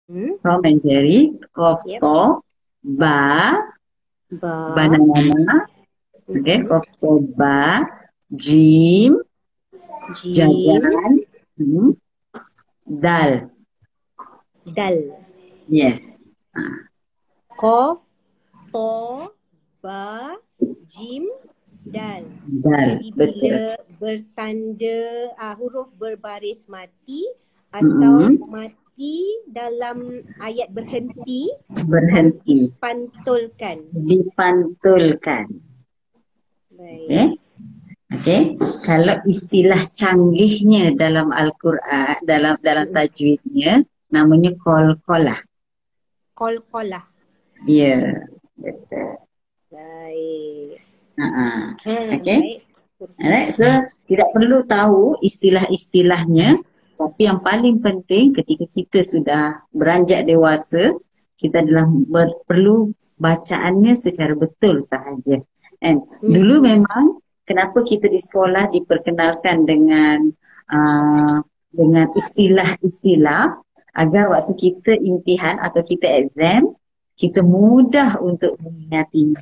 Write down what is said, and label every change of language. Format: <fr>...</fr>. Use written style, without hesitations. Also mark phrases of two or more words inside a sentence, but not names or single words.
<en>Tom and Jerry. Kof Yep.</en> <ar>to. Ba. Ba.</ar> <en>Banana. Okay.</en> <ar>Kof to ba. Jim. Jim. Jajan. Dal. Dal.</ar> <en>Yes.</en> <ar>Kof, to, ba, jim, dal. Dal.</ar> <ms>Jadi Betul. bila bertanda huruf berbaris mati atau mati dalam ayat berhenti, harus Berhenti. dipantulkan. Dipantulkan. Baik.</ms> <en>Okay. Okay.</en> <ms>Kalau istilah canggihnya dalam Al-Quran, dalam tajwidnya, namanya qalqalah. Qalqalah. Ya, betul. Baik. Okay. Baik.</ms> <en>Alright, so</en> <ms>tidak perlu tahu istilah-istilahnya, tapi yang paling penting ketika kita sudah beranjak dewasa, kita adalah perlu bacaannya secara betul sahaja. And dulu memang kenapa kita di sekolah diperkenalkan dengan istilah-istilah agar waktu kita imtihan atau kita exam, kita mudah untuk mengingatinya.</ms>